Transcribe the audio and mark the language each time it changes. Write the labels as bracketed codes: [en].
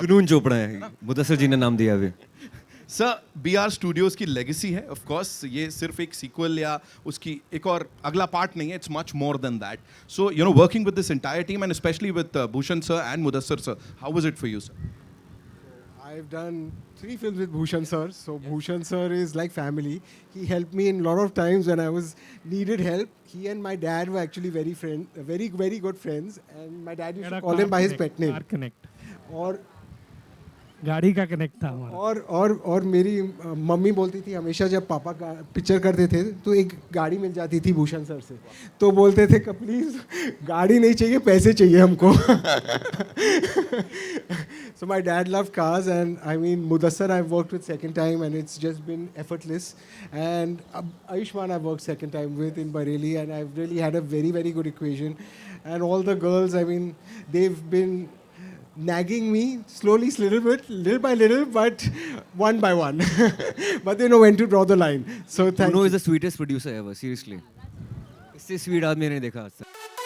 [hi] जुनून चोपड़ा है, मुदस्सिर जी ने नाम दिया अभी। सर BR स्टूडियोज की लेगेसी है, ऑफ कोर्स ये सिर्फ एक सीक्वल या उसकी एक और अगला पार्ट नहीं है, it's much more than that. [en] So you know, working with this entire team and specially with Bhushan sir and Mudassir sir, how was it for you sir? I've done 3 films with Bhushan sir. So Bhushan sir is like family. He helped me in a lot of times when I was needed help. He and my dad were actually very good friends. And my dad used to call him by his pet name. [hi] Car connect, और गाड़ी का connect था हमारा। और मेरी mummy बोलती थी हमेशा जब पापा का पिक्चर करते थे तो एक गाड़ी मिल जाती थी भूषण सर से, तो बोलते थे कि प्लीज़ गाड़ी नहीं चाहिए, पैसे चाहिए हमको। [en] So my dad loved cars, and I mean Mudassir I've worked with second time and it's just been effortless. And Ayushman I've worked second time with in Bareilly, and I've really had a very good equation. And all the girls, I mean, they've been nagging me slowly, little by little, but one by one. But they know when to draw the line. So thank you. Juno is the sweetest producer ever, seriously. इससे sweet आदमी नहीं देखा आज तक।